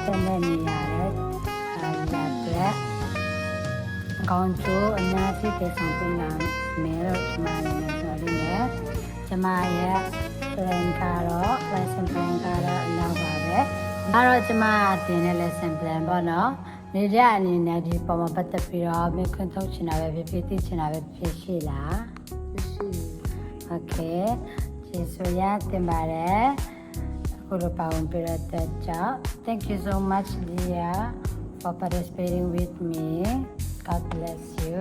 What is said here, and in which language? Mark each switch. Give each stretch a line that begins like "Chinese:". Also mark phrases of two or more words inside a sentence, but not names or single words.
Burmese: တက်နေရတယ်လက်ကောင်းကျိုးအများကြီးတည်ဆောင်ပေးလာမယ်လို့ဒီမှာလည်းပြောရင်းနဲ့ကျမရဲ့ plan ကတော့
English: lesson plan
Burmese: ကတော့အနောက်ပါပဲအဲ့တော့ကျမတင်တဲ့
English: lesson plan
Burmese: ပေါ့နော်နေကြအနေနဲ့ဒီပုံမှာပတ်သက်ပြီးတော့မခွင့်ထုတ်ချင်တာပဲဖြစ်သိချင်တာပဲဖြစ်ရှိလား ရှိ
English: Okay
Burmese: ကျေးဇူးရတင်ပါတယ်အခုလိုပါဝင်ပြတဲ့ကြောင့်
English: Thank you so much dear for participating with me God bless you